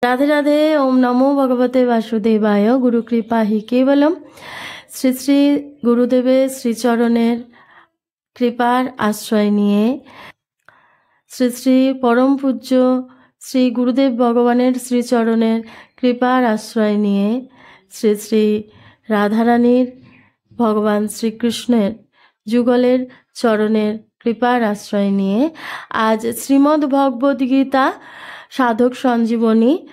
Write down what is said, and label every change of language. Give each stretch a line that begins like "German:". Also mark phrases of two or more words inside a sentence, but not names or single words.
Sanskrit: राधे राधे। ओम नमो भगवते वासुदेवाय। गुरु कृपा हि केवलम।
Bangla: শ্রী শ্রী গুরুদেবের শ্রীচরণের কৃপার আশ্রয় নিয়ে, শ্রী শ্রী পরম পূজ্য শ্রী গুরুদেব ভগবানের শ্রীচরণের কৃপার আশ্রয় নিয়ে, শ্রী শ্রী রাধারানীর ভগবান শ্রীকৃষ্ণের যুগলের চরণের কৃপার আশ্রয় নিয়ে আজ শ্রীমদ্ ভগবদ্ গীতা সাধক সঞ্জীবনী